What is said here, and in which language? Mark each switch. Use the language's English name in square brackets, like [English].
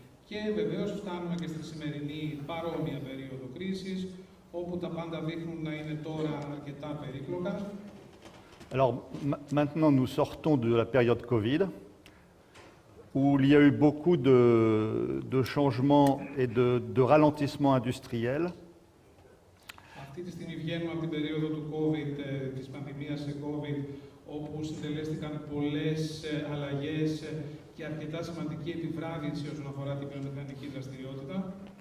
[Greek] Και βεβαίως φτάνουμε και στη σημερινή παρόμοια περίοδο κρίσης, όπου τα πάντα δείχνουν να είναι τώρα αρκετά περίπλοκα. [French] Alors maintenant nous sortons de la période Covid, où il y a eu beaucoup de changements et de ralentissements industriels. [Greek] Αυτή τη στιγμή βγαίνουμε από την περίοδο του COVID, της πανδημίας σε COVID, όπου συντελέστηκαν πολλές αλλαγές και αρκετά σημαντική επιβράδυνση όσον αφορά την βιομηχανική δραστηριότητα.